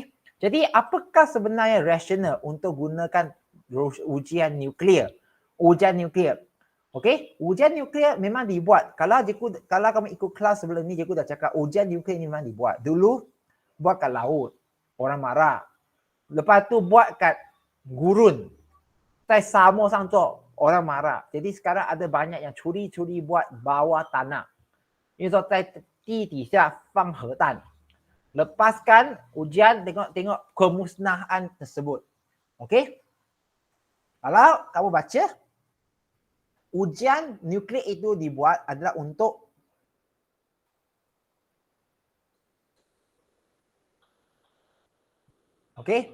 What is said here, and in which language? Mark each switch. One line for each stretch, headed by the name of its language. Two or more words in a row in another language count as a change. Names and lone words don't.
Malay: Jadi apakah sebenarnya rasional untuk gunakan ujian nuklear? Okey, ujian nuklear memang dibuat. Kalau kamu ikut kelas sebelum ni, cikgu dah cakap ujian nuklear ni memang dibuat. Dulu buat kat laut, orang marah. Lepas tu buat kat gurun,
Chinese: 在沙漠上做
Malay: orang marah. Jadi sekarang ada banyak yang curi-curi buat bawah tanah.
Chinese: 因为说在地底下放核弹.
Malay: Lepaskan ujian, tengok kemusnahan tersebut. Okey? Kalau kamu baca, ujian nuklear itu dibuat adalah untuk Okey.